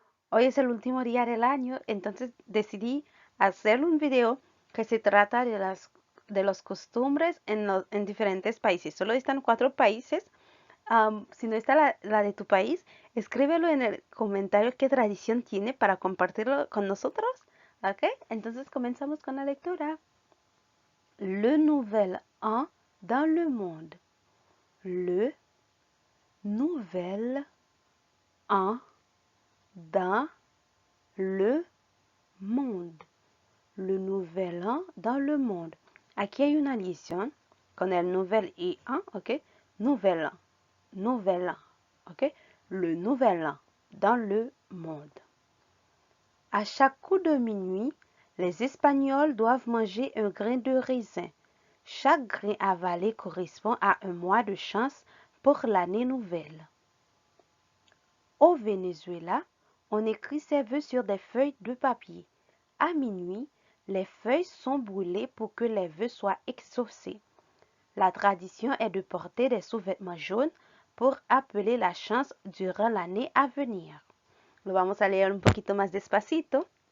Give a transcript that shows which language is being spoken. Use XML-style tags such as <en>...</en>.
<es>Hoy es el último día del año, entonces decidí hacer un video que se trata de los costumbres en diferentes países. Solo están 4 países. Si no está la de tu país, escríbelo en el comentario qué tradición tiene para compartirlo con nosotros. ¿Ok? Entonces comenzamos con la lectura.</es> <fr>Le nouvel an dans le monde. Le nouvel an dans le monde. Le nouvel an dans le monde.</fr> <es>Aquí hay una liaison con el nouvel y an, ¿ok?</es> <fr>Nouvel an, nouvel an, ¿ok? Le nouvel an dans le monde. À chaque coup de minuit, les Espagnols doivent manger un grain de raisin. Chaque grain avalé correspond à un mois de chance pour l'année nouvelle. Au Venezuela, on écrit ses vœux sur des feuilles de papier. À minuit, les feuilles sont brûlées pour que les vœux soient exaucés. La tradition est de porter des sous-vêtements jaunes pour appeler la chance durant l'année à venir.</fr> <es>Lo vamos a leer un poquito más despacito.</es>